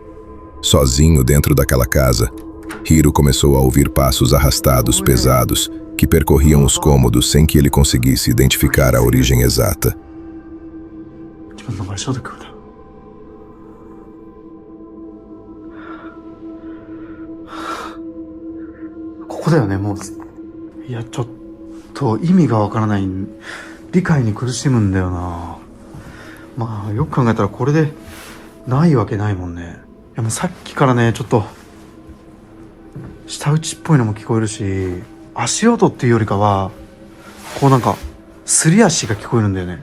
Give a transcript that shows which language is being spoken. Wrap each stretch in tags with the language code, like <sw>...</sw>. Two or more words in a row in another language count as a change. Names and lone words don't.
<pt>Sozinho dentro daquela casa, Hiro começou a ouvir passos arrastados, pesados, que percorriam os cômodos sem que ele conseguisse identificar a origem exata.</pt> <ja>自分の場所で来るだ。ここだよね、もう。いや、ちょっと意味がわからない。理解に苦しむんだよな。まあ、よく考えたらこれでないわけないもんね。いや、もうさっきからね、ちょっと、舌打ちっぽいのも聞こえるし、足音っていうよりかは、こうなんか、すり足が聞こえるんだよね。</ja>